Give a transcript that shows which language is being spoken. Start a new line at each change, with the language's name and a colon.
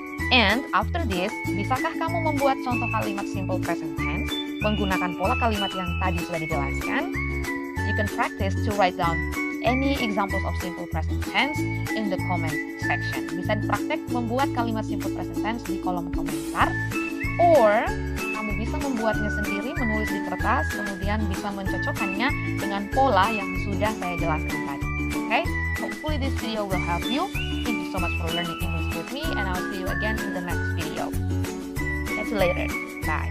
English: And after this,
Indonesian: bisakah kamu membuat contoh kalimat simple present tense menggunakan pola kalimat yang tadi sudah dijelaskan?
English: You can practice to write down any examples of simple present tense in the comment section.
Indonesian: Bisa dipraktek membuat kalimat simple present tense di kolom komentar. Or, kamu bisa membuatnya sendiri, menulis di kertas, kemudian bisa mencocokkannya dengan pola yang sudah saya jelaskan tadi.
English: Okay? Hopefully this video will help you. Thank you so much for learning English with me, and I'll see you again in the next video. Catch you later. Bye.